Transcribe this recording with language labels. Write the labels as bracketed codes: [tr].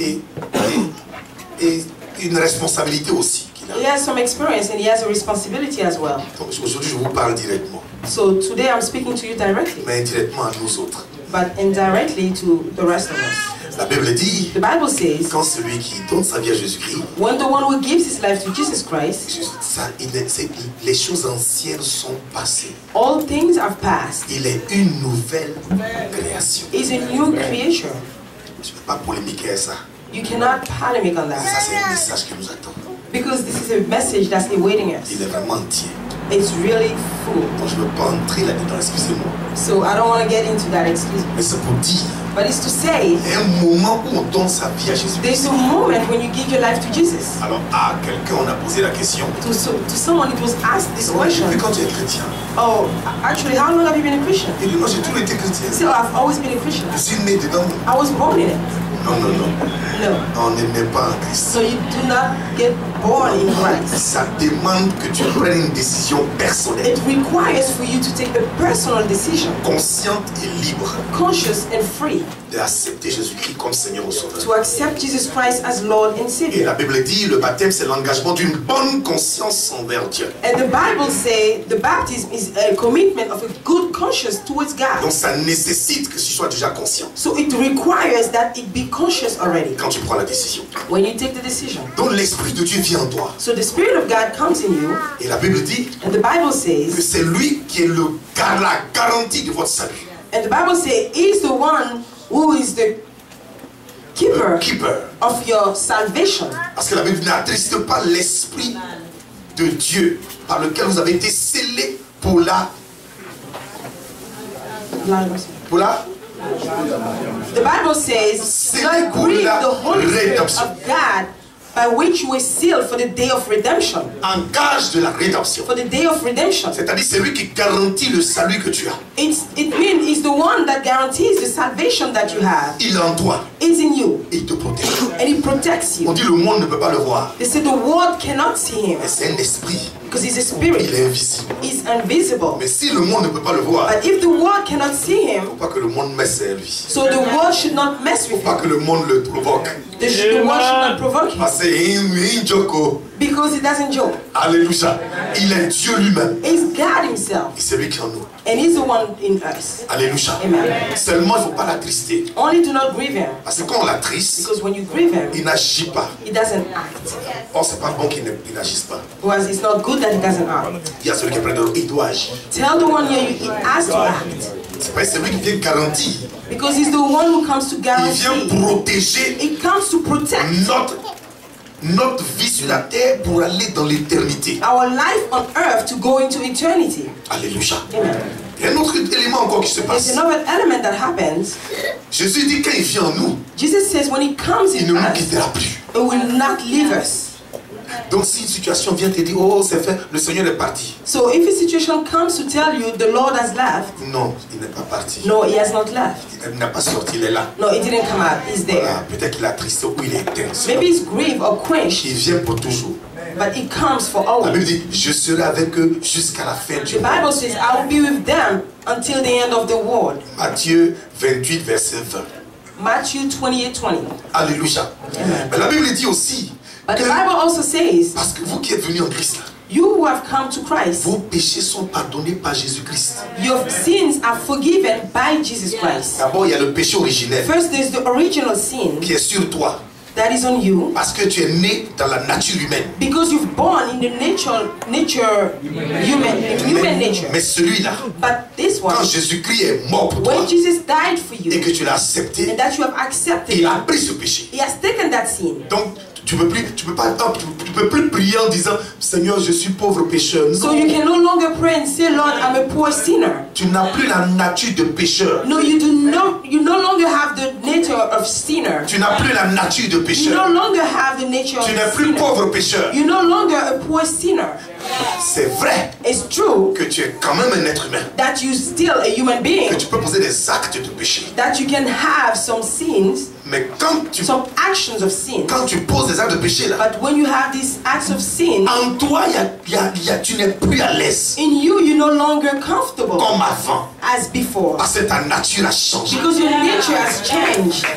[fr] et une responsabilité aussi qu'il a. [en] He has some experience and he has a responsibility as well. [fr] Donc aujourd'hui, je vous parle directement, [en] So today I'm speaking to you directly, [fr] mais indirectement à nous autres. [en] but indirectly to the rest of us. [fr] La Bible dit, [en] The Bible says, [fr] quand celui qui donne sa vie à Jésus-Christ, [en] when the one who gives his life to Jesus Christ, [fr] les choses anciennes sont passées. [en] all things have passed. [fr] Il est une nouvelle création. [en] He's a new creation. [fr] Je ne peux pas polémiquer à ça. [en] You cannot polemic on [fr] Ça, [en] that, [fr] c'est un message qui nous attend. [en] because this is a message that's awaiting us. [fr] Il est vraiment entier. [en] It's really full. [fr] Donc je ne veux pas entrer là-dedans, excusez-moi. [en] So I don't want to get into that, excuse me. [fr] Mais c'est pour dire, [en] But it's to say, [fr] il y a un moment où on donne sa vie à Jésus. [en] there's a moment when you give your life to Jesus. [fr] Alors à quelqu'un, on a posé la question. [en] To someone it was asked this question. [fr] Depuis quand tu es chrétien? [en] Oh, actually, how long have you been a Christian? [fr] Il dit, non, j'ai toujours été chrétien. [en] So I've always been a Christian. [fr] Je suis né dedans. [en] I was born in it. [fr] Non, non, non. [en] No. [fr] On n'est même pas en Christ. [en] So you do not get born in Christ. [fr] Ça demande que tu prennes une décision personnelle, [en] It requires for you to take a personal decision, [fr] consciente et libre, [en] conscious and free, [fr] d'accepter Jésus-Christ comme Seigneur au Sauveur. [en] to accept Jesus Christ as Lord and [fr] Et [en] Savior. [fr] la Bible dit, le baptême, c'est l'engagement d'une bonne conscience envers Dieu. [en] And the Bible says the baptism is a commitment of a good conscience towards [fr] Donc [en] God. [fr] ça nécessite que tu sois déjà conscient [en] So it requires that it be conscious already [fr] quand tu prends la décision. [en] when you take the decision. [fr] Donc l'Esprit de Dieu vient en toi. [en] So the Spirit of God comes in you, [fr] Et la Bible dit [en] and the Bible [fr] que [en] says, [fr] c'est lui qui est la garantie de votre salut. [en] and the Bible says, He's the one who is the keeper Keeper. of your salvation. [fr] Parce que la Bible n'attriste pas l'Esprit de Dieu par lequel vous avez été scellés pour la... [en] The Bible says, do not grieve the Holy Spirit of God, by which you were sealed for the day of redemption. [fr] En gage de la rédemption. [en] For the day of redemption. [fr] C'est-à-dire c'est lui qui garantit le salut que tu as. [en] It means it's the one that guarantees the salvation that you have. [fr] Il est en toi. [en] It's in you. [fr] Il te protège. [en] And He protects [fr] On [en] you. [fr] dit le monde ne peut pas le voir. [en] They say the world cannot see Him [fr] Mais c'est un esprit. [en] because He's a [fr] Il [en] spirit. [fr] est invisible. [en] He's invisible. [fr] Mais si le monde ne peut pas le voir, [en] But if the world cannot see [fr] il ne [en] Him, [fr] faut pas que le monde messe sur lui. [en] so the world should not mess [fr] Il ne [en] with [fr] faut pas [en] Him. [fr] que le monde le provoque. [en] The world should not provoke Him [fr] Parce que c'est un joko. [en] because He doesn't joke. [fr] Alléluia. Il est Dieu lui-même. [en] It's God Himself, [fr] Et c'est lui qui est en nous. [en] and He's the one in us. [fr] Alléluia. [en] Amen. [fr] Seulement, il ne faut pas l'attrister. [en] Only do not grieve Him, [fr] Parce que quand on l'attriste, [en] because when you grieve Him, [fr] il n'agit pas. [en] He doesn't act. [fr] Or, c'est pas bon qu'il n'agisse pas. [en] Because it's not good that He doesn't act. [fr] Il y a celui qui est près de nous, il doit agir. [en] Tell the one here He has to act, [fr] C'est pas celui qui vient garantir. [en] because He's the one who comes to [fr] Il vient [en] guarantee. [fr] protéger [en] It comes to protect [fr] notre vie sur la terre pour aller dans l'éternité. [en] our life on earth to go into eternity. [fr] Alléluia. [en] Amen. [fr] Il y a un autre élément encore qui se [en] There's [fr] passe. [en] another element that happens. [fr] Jésus dit quand il vient en nous, [en] Jesus says when He comes [fr] il [en] in [fr] ne nous [en] us, [fr] quittera plus. [en] He will not leave us. [fr] Donc si une situation vient te dire, oh c'est fait, le Seigneur est parti. [en] So if a situation comes to tell you the Lord has left, [fr] Non, il n'est pas parti. [en] no, He has not left. [fr] Il n'a pas sorti, il est là. [en] No, He didn't come out. He's there. [fr] Voilà, peut-être qu'il a tristé ou il est éteint. [en] Maybe it's grief or quench, [fr] Il vient pour toujours. [en] but He comes for [fr] La [en] always. [fr] Bible dit, je serai avec eux jusqu'à la fin du [en] The [fr] monde. [en] Bible says, I will be with them until the end of the world. [fr] Matthieu 28, verset 20. [en] Matthew 28:20. [fr] Alléluia. Mais la Bible dit aussi, [en] But the [fr] que- [en] Bible also says, [fr] parce que vous qui êtes venus en Christ, là, [en] you who have come to Christ, [fr] vos péchés sont pardonnés par Jésus-Christ. [en] your sins are forgiven by Jesus Christ. [fr] D'abord, il y a le péché originel [en] First, there's the original sin [fr] qui est sur toi. [en] that is on you, [fr] Parce que tu es né dans la nature humaine. [en] because you've born in the human nature. [fr] Mais celui-là, [en] But this one, [fr] quand Jésus-Christ est mort pour toi [en] when Jesus died for [fr] et [en] you, [fr] que tu l'as accepté, [en] and that you have accepted, [fr] il a pris ce péché. [en] He has taken that sin. [fr] Donc, tu peux plus prier en disant, Seigneur, je suis pauvre pécheur. [en] So [fr] Non, [en] you can no longer pray and say, Lord, I'm a poor sinner. [fr] tu n'as plus la nature de pécheur. [en] No, you no longer have the nature of sinner. [fr] Tu n'as plus la nature de [en] You no [fr] pécheur. [en] longer have the nature of [fr] Tu n'es plus [en] sinner. [fr] pauvre pécheur. [en] You're no longer a poor sinner. [fr] C'est vrai [en] It's true [fr] que tu es quand même un être humain. [en] that you're still a human being, [fr] Que tu peux poser des actes de péché. [en] that you can have some sins, [fr] Mais quand tu, [en] some actions of sin. [fr] quand tu poses des actes de péché là, [en] But when you have these acts of sin, [fr] en toi, tu n'es plus à l'aise [en] in you, you're no longer comfortable [fr] comme avant. [en] as before. [fr] Parce que ta nature a changé. [en] Because your nature has changed.